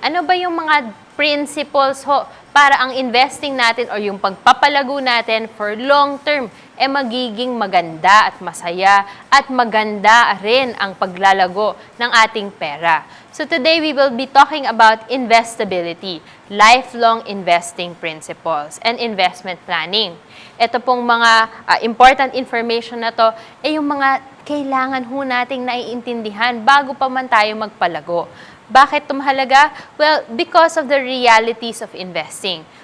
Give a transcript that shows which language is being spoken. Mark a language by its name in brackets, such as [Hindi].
[Filipino] Ano ba yung mga principles para ang investing natin o yung pagpapalago natin [English] for long term [Filipino] magiging maganda at masaya at maganda rin ang paglalago ng ating pera. [English] So today, we will be talking about investability, lifelong investing principles, and investment planning. [Filipino] Ito pong mga important information na to ay yung mga kailangan ho nating naiintindihan bago pa man tayo magpalago. Bakit ito mahalaga? [English] Well, because of the realities of investing.